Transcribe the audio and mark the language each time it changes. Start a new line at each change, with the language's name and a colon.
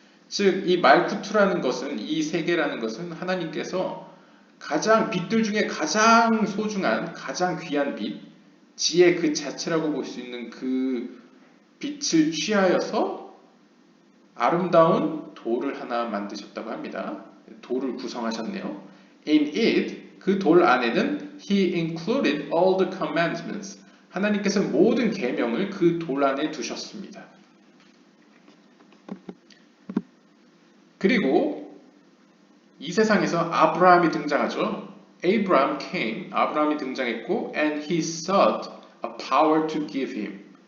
Korean: 즉 이 말쿠투라는 것은 이 세계라는 것은 하나님께서 가장 빛들 중에 가장 소중한 가장 귀한 빛 지혜 그 자체라고 볼 수 있는 그 빛을 취하여서 아름다운 돌을 하나 만드셨다고 합니다. 돌을 구성하셨네요.
English: In it,
Korean: 그 돌 안에는
English: He included all the commandments.
Korean: 하나님께서 모든 계명을 그 돌 안에 두셨습니다. 그리고 이 세상에서 아브라함이 등장하죠.
English: Abraham came,
Korean: 아브라함이 등장했고
English: and he sought a power to give him.